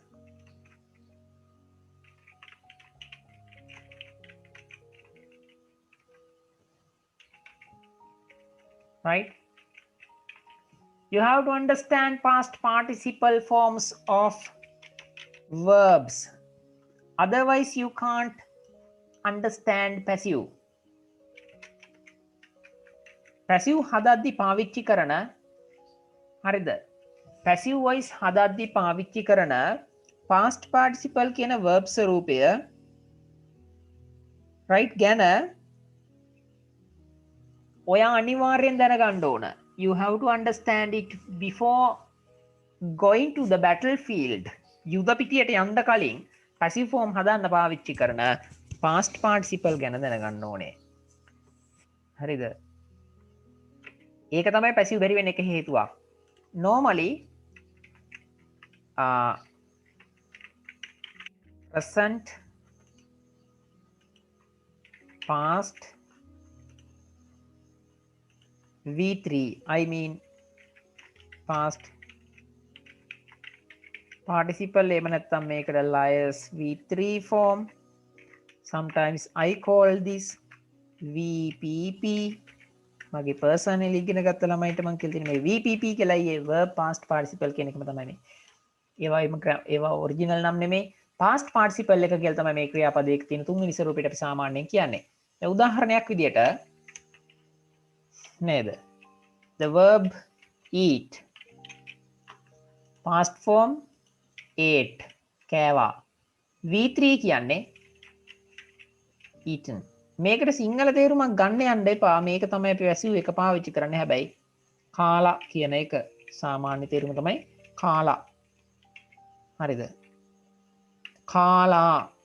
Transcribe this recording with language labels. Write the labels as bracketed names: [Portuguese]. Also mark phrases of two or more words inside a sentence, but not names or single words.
[English] Right? You have to understand past participle forms of verbs. Otherwise, you can't understand passive. [Sinhala] Passive හදද්දි පාවිච්චි කරන හරිද? [English] Passive voice [Sinhala] හදද්දි පාවිච්චි කරන [English] past participle [Sinhala] කියන verb ස්වරූපය right ගැන ඔයා අනිවාර්යෙන් දැනගන්න ඕන. [English] You have to understand it before going to the battlefield. [Sinhala] යුද පිටියට යන්න කලින් [English] passive form [Sinhala] හදන්න පාවිච්චි කරන [English] past participle [Sinhala] ගැන දැනගන්න ඕනේ. හරිද? ඒක තමයි passive බැරි වෙන එක හේතුවක්. [English] Normally present, past, V3, I mean past participle [Sinhala] එහෙම නැත්නම් මේකට [English] liars V3 form. Sometimes I call this VPP. [Sinhala] මගේ personally ඉගෙන ගත්ත ළමයිට මම කියලා තියෙන මේ VPP කියලා ඒ [English] verb past participle [Sinhala] කියන එකම තමයි මේ. ඒවා original නම් නෙමෙයි. [English] past participle [Sinhala] එක කියලා තමයි මේ ක්‍රියාපදයක තියෙන තුන්වෙනි ස්වරූපයට අපි සාමාන්‍යයෙන් කියන්නේ. දැන් උදාහරණයක් විදියට නේද? [English] The verb eat, past form ate කෑවා. [Sinhala] V3 කියන්නේ eaten. මේකට සිංහල තේරුමක් ගන්න යන්න එපා. මේක තමයි අපි වැසියු එක පාවිච්චි කරන්නේ. හැබැයි කාලා කියන එක සාමාන්‍ය තේරුම තමයි කාලා. හරිද? කාලා.